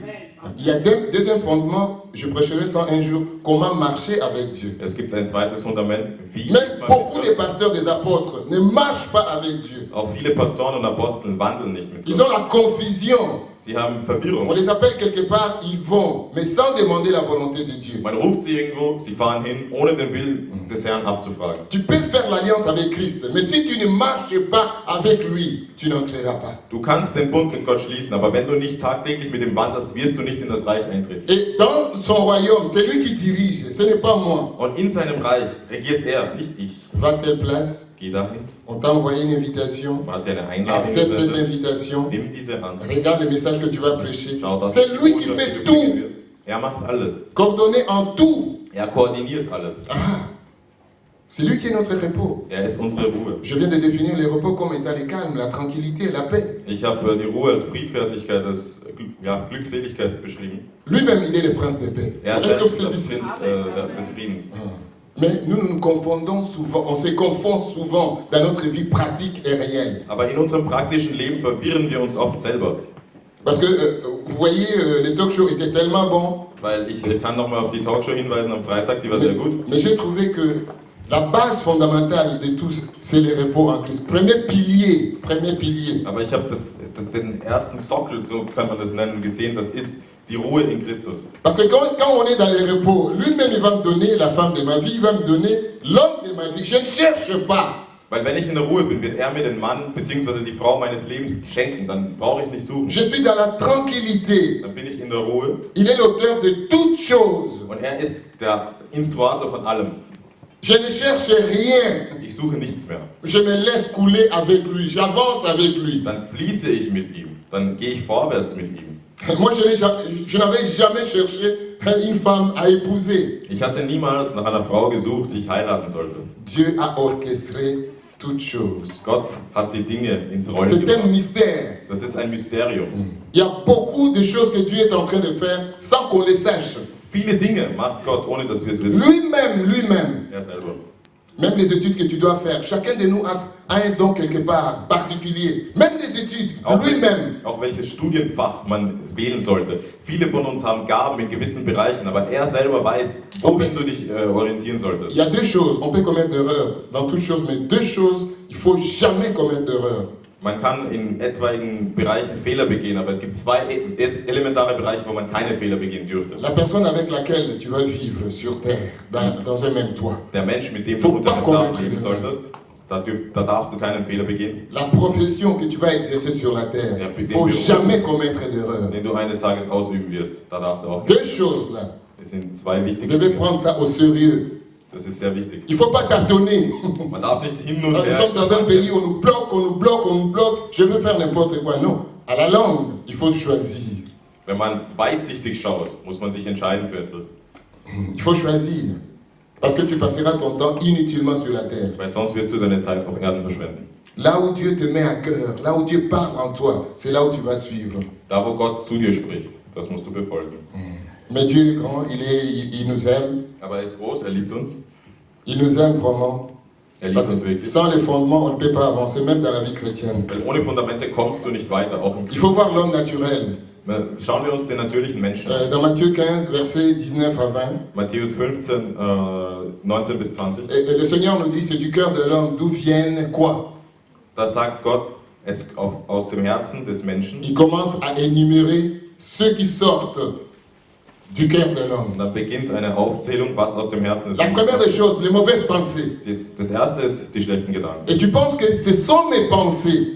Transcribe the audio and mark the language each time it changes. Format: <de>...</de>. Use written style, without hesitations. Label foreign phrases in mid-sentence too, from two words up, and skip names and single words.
<fr>Il y a deuxième fondement, je prêcherai ça un jour, comment marcher avec Dieu.</fr> <de>Es gibt ein zweites Fundament, wie</de> <fr>Même</fr> <de>man</de> <fr>beaucoup</fr> <de>mit</de> <fr>des</fr> <de>Gott.</de> <fr>pasteurs, des apôtres ne marchent pas avec Dieu.</fr> <de>Auch viele Pastoren und Apostel wandeln nicht mit</de> <fr>Ils ont</fr> <de>Gott.</de> <fr>la confusion.</fr> <de>Sie haben</de> <fr>On</fr> <de>Verwirrung.</de> <fr>les appelle quelque part, ils vont, mais sans demander la volonté de Dieu.</fr> <de>Man ruft sie irgendwo, sie fahren hin, ohne den Willen des Herrn abzufragen.</de> <fr>Tu peux faire l'alliance avec Christ, mais si tu ne marches pas avec lui, tu n'entreras pas.</fr> <de>Du kannst den Bund mit Gott schließen, aber wenn du nicht tagtäglich mit ihm wandelst, wirst du nicht in das Reich eintreten.</de> <fr>Et dans son royaume, c'est lui qui dirige, ce n'est pas moi.</fr> <de>Und in seinem Reich regiert er, nicht ich.</de> <fr>Va à telle place,</fr> <de>Geh dahin,</de> <fr>on t'a envoyé une invitation,</fr> <de>man hat dir eine Einladung</de> <fr>accepte cette</fr> <de>gesendet,</de> <fr>invitation,</fr> <de>nimm diese an.</de> <fr>regarde le message que tu vas prêcher.</fr> <de>Schau, das</de> <fr>C'est</fr> <de>ist die</de> <fr>lui qui</fr> <de>Botschaft,</de> <fr>fait</fr> <de>die du bringen</de> <fr>tout,</fr> <de>wirst. Er macht alles.</de> <fr>coordonné en tout.</fr> <de>Er koordiniert alles.</de> <fr>Ah, c'est lui qui est notre repos.</fr> <de>Er ist unsere Ruhe.</de> <fr>Je viens de définir le repos comme étant le calme, la tranquillité, la paix.</fr> <de>Ich habe die Ruhe als Friedfertigkeit, als Glückseligkeit beschrieben.</de> <fr>Lui-même, il est le prince de paix.</fr> <de>Er</de> <fr>Est-ce que vous</fr> <de>selbst ist das</de> <fr>saisissez?</fr> <de>Prinz des Friedens.</de> <fr>Mais nous nous confondons souvent, on se confond souvent dans notre vie pratique et réelle.</fr> <de>Aber in unserem praktischen Leben verwirren wir uns oft selber.</de> <fr>Parce que, vous voyez, les talk-shows étaient tellement bons,</fr> <de>Weil ich kann nochmal auf die Talkshow hinweisen am Freitag, die war sehr gut.</de> <fr>mais j'ai trouvé que la base fondamentale de tous, c'est le repos en Christ. Premier pilier.</fr> <de>Aber ich habe den ersten Sockel, so kann man das nennen, gesehen, das ist die Ruhe in Christus.</de> <fr>Parce que quand on est dans le repos, lui-même il va me donner la femme de ma vie, il va me donner l'homme de ma vie. Je ne cherche pas.</fr> <de>Weil wenn ich in der Ruhe bin, wird er mir den Mann bzw. die Frau meines Lebens schenken, dann brauche ich nicht suchen.</de> <fr>Je suis dans la tranquillité.</fr> <de>Dann bin ich in der Ruhe</de> <fr>Il est l'auteur de toutes choses.</fr> <de>und er ist der Instruator von allem.</de> <fr>Je ne cherche rien.</fr> <de>Ich suche nichts mehr.</de> <fr>Je me laisse couler avec lui. J'avance avec lui.</fr> <de>Dann fließe ich mit ihm, dann gehe ich vorwärts mit ihm.</de> <fr>Moi, je n'avais jamais cherché une femme à épouser.</fr> <de>Ich hatte niemals nach einer Frau gesucht, die ich heiraten sollte.</de> <fr>Dieu a orchestré toutes choses.</fr> <de>Gott hat die Dinge ins Rollen</de> <fr>C'est un</fr> <de>gebracht.</de> <fr>mystère.</fr> <de>Das ist ein Mysterium.</de> <fr>Il y a beaucoup de choses que Dieu est en train de faire sans qu'on les sache.</fr> <de>Viele Dinge macht Gott, ohne dass wir es wissen.</de> <fr>Lui-même,</fr> <de>Er selber.</de> <fr>Même les études que tu dois faire, chacun de nous a un don quelque part particulier. Même les études, lui-même.</fr> <de>Auch welches Studienfach man wählen sollte. Viele von uns haben Gaben in gewissen Bereichen, aber er selber weiß, wohin du dich orientieren solltest.</de> <fr>Il y a deux choses, on peut commettre d'erreurs dans toutes choses, mais deux choses, il ne faut jamais commettre d'erreurs.</fr> <de>Man kann in etwaigen Bereichen Fehler begehen, aber es gibt zwei elementare Bereiche, wo man keine Fehler begehen dürfte.</de> <fr>La personne avec laquelle tu vas vivre sur terre, dans un même toit.</fr> <de>Der Mensch, mit dem du unter einem Dach leben solltest, da darfst du keinen Fehler begehen.</de> <fr>La profession que tu vas exercer sur la terre, il ne faut jamais commettre d'erreur.</fr> <de>Den du eines Tages ausüben wirst, da darfst du auch.</de> <fr>Deux choses là.</fr> <de>Es sind zwei</de> <fr>Tu</fr> <de>wichtige</de> <fr>devais</fr> <de>Dinge.</de> <fr>prendre ça au sérieux.</fr> <de>Das ist sehr wichtig.</de> <fr>Il ne faut pas tâtonner.</fr> <de>Man darf nicht hin und</de> <fr>Nous</fr> <de>her.</de> <fr>sommes dans un pays où on nous bloque, on nous bloque, on nous bloque. Je veux faire n'importe quoi. Non. À la langue, il faut choisir.</fr> <de>Wenn man weitsichtig schaut, muss man sich entscheiden für etwas.</de> <fr>Il faut choisir. Parce que tu passeras ton temps inutilement sur la terre.</fr> <de>Weil sonst wirst du deine Zeit auf Erden verschwenden.</de> <fr>Là où Dieu te met à cœur, là où Dieu parle en toi, c'est là où tu vas suivre.</fr> <de>Da, wo Gott zu dir spricht, das musst du befolgen.</de> <fr>Mais Dieu est grand, il nous aime.</fr> <de>Aber er ist groß, er liebt uns.</de> <fr>Il nous aime vraiment.</fr> <de>Er liebt</de> <fr>Parce</fr> <de>uns</de> <fr>que</fr> <de>wirklich.</de> <fr>sans les fondements, on ne peut pas avancer, même dans la vie chrétienne.</fr> <de>Weil ohne Fundamente kommst du nicht weiter, auch im</de> <fr>Il faut</fr> <de>Glauben.</de> <fr>voir l'homme naturel.</fr> <de>Schauen wir uns den natürlichen Menschen an.</de> <fr>Dans Matthieu 15, versets 19 à 20,</fr> <de>Matthäus 15, 19 bis 20.</de> <fr>et le Seigneur nous dit, c'est du cœur de l'homme d'où viennent quoi?</fr> <de>Da sagt Gott, es aus dem Herzen des Menschen.</de> <fr>Il commence à énumérer ceux qui sortent du cœur de l'homme.</fr> <de>Und dann beginnt eine Aufzählung, was aus dem Herzen des</de> <fr>La</fr> <de>Menschen</de> <fr>première des choses, les mauvaises pensées.</fr> <de>Das erste ist die schlechten Gedanken.</de> <fr>Et tu penses que ce sont mes pensées.</fr>